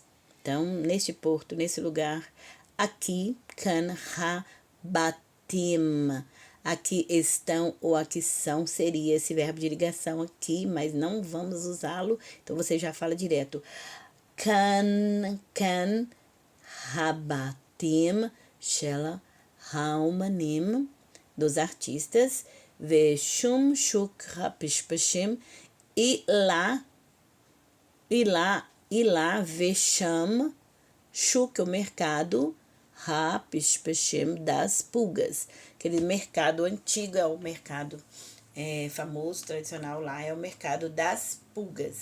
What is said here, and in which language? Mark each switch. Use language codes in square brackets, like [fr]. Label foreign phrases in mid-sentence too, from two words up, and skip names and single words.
[pt] Então, neste porto, nesse lugar, aqui, [he] כאן הבתים, [pt] aqui estão ou aqui são, seria esse verbo de ligação aqui, mas não vamos usá-lo, então você já fala direto. [he] כאן הבתים, של האומנים, [pt] dos artistas, [he] ושם שוק הפשפשים, [pt] e lá, [he] ושם, שוק, [pt] o mercado, ha-pishpashim, das pulgas. Aquele mercado antigo, é o mercado famoso, tradicional lá, é o mercado das pulgas.